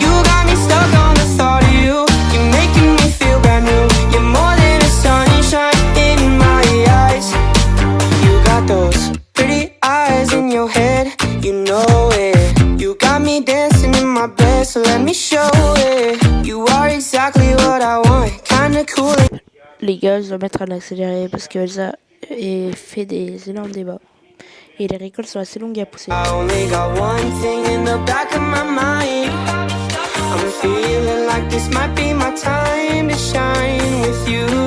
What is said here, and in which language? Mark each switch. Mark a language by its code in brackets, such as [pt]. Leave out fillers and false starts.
[en] You got me stuck on the thought of you. You're making me feel brand new. You're more than a sunshine in my eyes. You got those pretty eyes in your head. You know it. You got me dancing in my bed, so let me show it. You are exactly what I want. Kinda cool. [fr] Les gars, je dois mettre un accéléré parce que Elsa fait des énormes débats. Et les récoltes sont assez longues à pousser. [en] I only got one thing in the back of my mind. I'm feeling like this might be my time to shine with you.